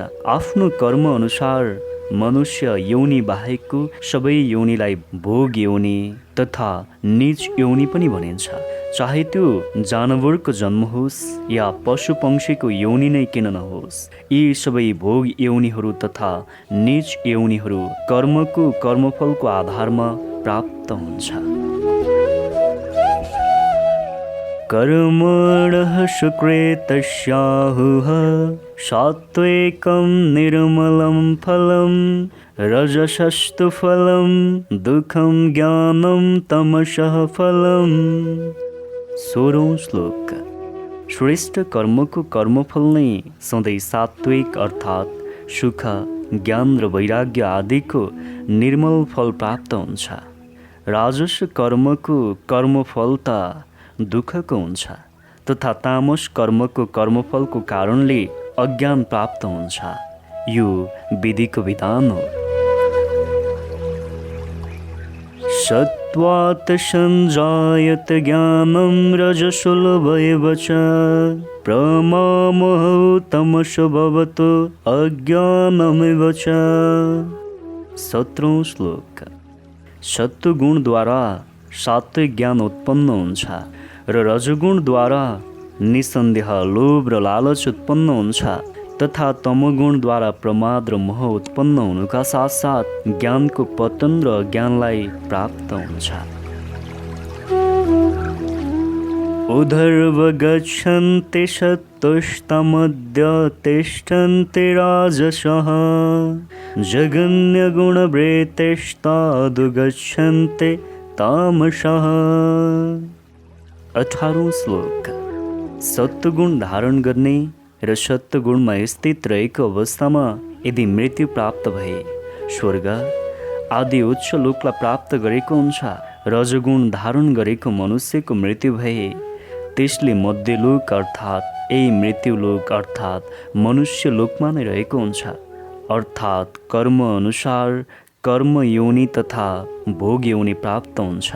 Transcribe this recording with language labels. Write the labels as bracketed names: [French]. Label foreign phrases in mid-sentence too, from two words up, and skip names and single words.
[Nepali] आफ्नो कर्म अनुसार मनुष्य योनि बाहेकको सबै योनिलाई भोग योनि तथा नीच योनि पनि भनिन्छ। चाहे त्यो जानवरको जन्म होस् या पशु पंक्षीको योनि नै किन नहोस्, यी सबै भोग योनिहरू तथा नीच योनिहरू कर्मको कर्मफलको आधारमा प्राप्त हुन्छ। [Sanskrit] कर्मणः सुकृतस्याहुः सात्विकं निर्मलं फलं रजसस्तु फलं दुःखं ज्ञानं तमसः फलं। [Nepali] 16औं श्लोक। श्रेष्ठ कर्मको कर्मफल नै सधैँ सात्विक अर्थात् सुख, ज्ञान र वैराग्य आदिको निर्मल फल प्राप्त हुन्छ। राजस कर्मको कर्मफल त दुःखको हुन्छ, तथा तामस कर्मको कर्मफलको कारणले अज्ञान प्राप्त हुन्छ। यो विधिको विधान हो। [Sanskrit] सत्त्वात् संजायत ज्ञानं रजसो लोभैव च प्रमामोहौ तमसो भवतो अज्ञानमेव च। [Nepali] 17औं श्लोक। सत्वगुणद्वारा सात्विक ज्ञान उत्पन्न हुन्छ र रजगुणद्वारा निसन्देह लोभ र लालच उत्पन्न हुन्छ, तथा तमगुणद्वारा प्रमाद र मोह उत्पन्न हुनुका साथसाथ ज्ञानको पतन र ज्ञानलाई प्राप्त हुन्छ। [Sanskrit] उधर्व गच्छन्ति सत्तुष्टमद्य तिष्ठन्ति राजसः जगन्यगुणवृत्तिस्तादु गच्छन्ति तामसः। [Nepali] 18औं श्लोक। सत्वगुण धारण गर्ने र सत्वगुणमा स्थित रहेको अवस्थामा यदि मृत्यु प्राप्त भए स्वर्ग आदि उच्च लोकलाई प्राप्त गरेको हुन्छ। रजगुण धारण गरेको मनुष्यको मृत्यु भए त्यसले मध्यलोक अर्थात् यही मृत्युलोक अर्थात् मनुष्य लोकमा नै रहेको हुन्छ, अर्थात् कर्म अनुसार कर्म योनि तथा भोग योनि प्राप्त हुन्छ।